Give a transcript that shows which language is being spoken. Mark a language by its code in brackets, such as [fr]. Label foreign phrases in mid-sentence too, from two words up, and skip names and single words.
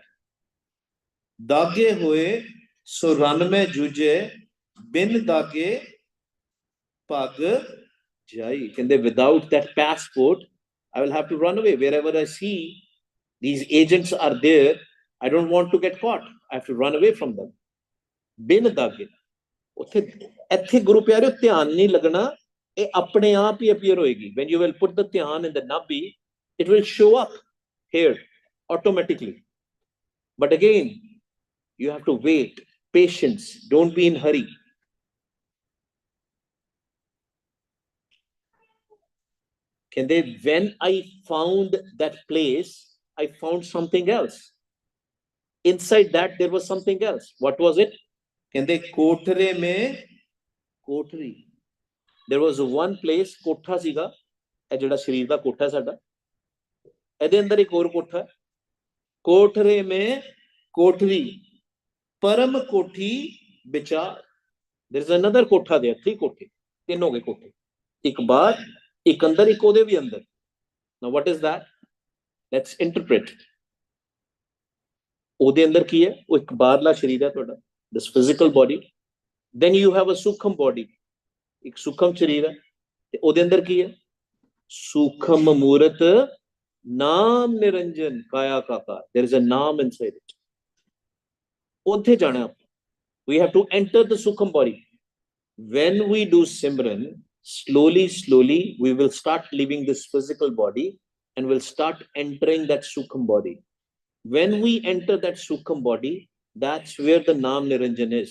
[pa] ਦਾਗੇ ਹੋਏ ਸੋ ਰਨ ਮੇਂ ਜੁਜੇ, ਬਿਨ ਦਾਗੇ ਪਗ ਜਾਇ. [en] Can they, without that passport, I will have to run away. Wherever I see these agents are there, I don't want to get caught. I have to run away from them. [pa] ਬਿਨ ਦਾਗੇ. ਉੱਥੇ ਇੱਥੇ ਗੁਰੂ ਪਿਆਰਿਓ ਧਿਆਨ ਨਹੀਂ ਲੱਗਣਾ, ਇਹ ਆਪਣੇ ਆਪ ਹੀ ਅਪੀਅਰ ਹੋਏਗੀ. [en] When you will put the ਧਿਆਨ in the nabi, it will show up here automatically. But again, you have to wait, patience, don't be in hurry. When I found that place, I found something else. Inside that there was something else. What was it? [pa] ਕਹਿੰਦੇ ਕੋਠਰੇ ਮੇਂ ਕੋਠਰੀ. [en] There was one place, [pa] ਕੋਠਾ ਸੀਗਾ, ਇਹ ਜਿਹੜਾ ਸਰੀਰ ਦਾ ਕੋਠਾ ਹੈ ਸਾਡਾ, ਇਹਦੇ ਅੰਦਰ ਇੱਕ ਹੋਰ ਕੋਠਾ ਹੈ. ਕੋਠਰੇ ਮੇਂ ਕੋਠਰੀ, ਪਰਮ ਕੋਠੀ ਵਿਚਾਰ. [en] There is another ਕੋਠਾ there, 3 ਕੋਠੇ, 3 [pa] ਹੋ ਗਏ ਕੋਠੇ. ਇੱਕ ਬਾਹਰ, ਇੱਕ ਅੰਦਰ, ਇੱਕ ਉਹਦੇ ਵੀ ਅੰਦਰ. [en] Now what is that? Let's interpret. [pa] ਉਹਦੇ ਅੰਦਰ ਕੀ ਹੈ? ਉਹ ਇੱਕ ਬਾਹਰਲਾ ਸਰੀਰ ਹੈ ਤੁਹਾਡਾ, [en] this physical body. Then you have a sukham body, [pa] ਇੱਕ ਸੁਖਮ ਸਰੀਰ ਹੈ, ਤੇ ਉਹਦੇ ਅੰਦਰ ਕੀ ਹੈ? ਸੁਖਮ ਮੂਰਤ ਨਾਮ ਨਿਰੰਜਨ ਕਾਇਆ ਕਾਕਾ. [en] There is a naam inside it. [pa] ਉੱਥੇ ਜਾਣਾ ਆਪਾਂ. [en] We have to enter the sukham body. When we do Simran, slowly we will start leaving this physical body and will start entering that sukham body. When we enter that sukham body, that's where the Naam Niranjan is.